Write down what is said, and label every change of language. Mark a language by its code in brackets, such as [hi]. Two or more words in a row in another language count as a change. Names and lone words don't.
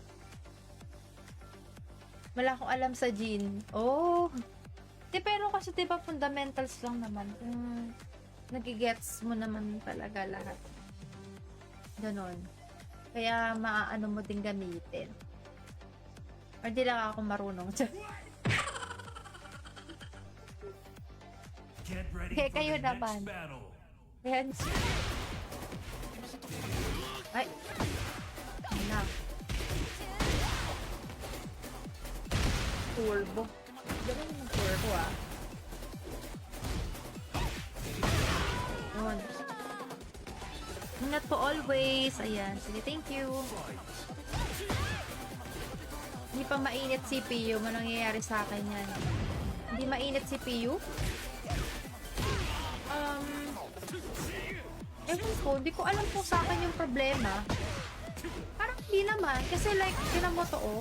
[tl] Wala akong alam sa Jin. Oh. Pero kasi diba fundamentals lang naman. Nagigets mo naman talaga lahat. Ganon. Kaya maaano mo din gamitin. Or di lang ako marunong. [en] Get ready [tl] Okay, [en] for [tl] kayo [en] the [tl] naman. [en] next battle. [tl] Ayan. Ay. Anak. Turbo. Ganun yung turbo ah. Yun. Ingat po always. Ayan. Sige, [en] thank you. [tl] Hindi pa mainit CPU. Ano nangyayari sa akin yan? Hindi mainit CPU? Ewan ko. Hindi ko alam kung sa akin yung problema. Parang hindi naman. Kasi like, tinan mo to oh.